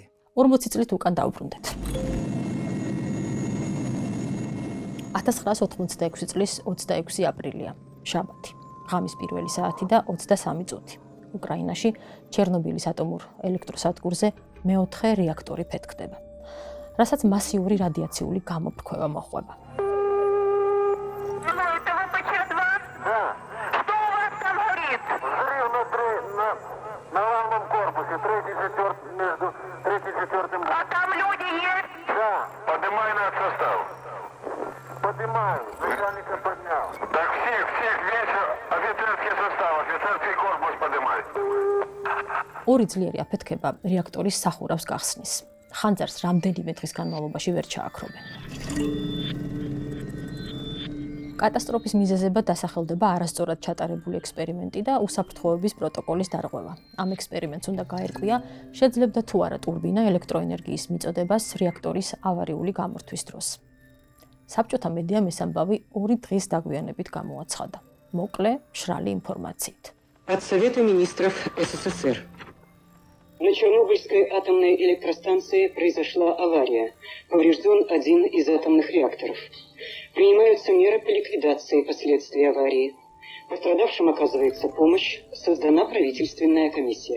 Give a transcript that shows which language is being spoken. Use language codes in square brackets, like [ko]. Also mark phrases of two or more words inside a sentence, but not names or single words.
[ka] 40 წლით უკან დავბრუნდეთ. 1986 წლის 26 აპრილია, შაბათი. ღამის პირველი საათი და 23 წუთი. უკრაინაში ჩერნობილის ატომურ ელექტროსადგურზე მეოთხე რეაქტორი ფეთქდება, რასაც მასიური რადიაციული გამოფრქვევა მოჰყვება. [ru] Это вы по ЧС-2? Да. Что у вас там горит? Взрыв на главном корпусе, между 3 и 4. А там люди есть? Да, Поднимай над состав. поднимаю, начальника поднял. Так всех, весь офицерский состав, офицерский корпус поднимай. [ka] ორი ძლიერი აფეთქება რეაქტორის სახურავს გახსნის. ხანძარს რამდენიმე დღის განმავლობაში ვერ ჩააქრობენ. კატასტროფის მიზეზებად დასახელდება არასწორად ჩატარებული ექსპერიმენტი და უსაფრთხოების პროტოკოლის დარღვევა. ამ ექსპერიმენტს უნდა გაერკვია, შეძლებდა თუ არა ტურბინა ელექტროენერგიის მიწოდებას რეაქტორის ავარიული გამორთვის დროს. საბჭოთა მედიამ ეს ამბავი 2 დღის დაგვიანებით გამოაცხადა. მოკლე, მშრალი ინფორმაციით. [ru] От Совета министров СССР. На Чернобыльской атомной электростанции произошла авария. Поврежден один из атомных реакторов. Принимаются меры по ликвидации последствий аварии. Пострадавшим оказывается помощь. Создана правительственная комиссия.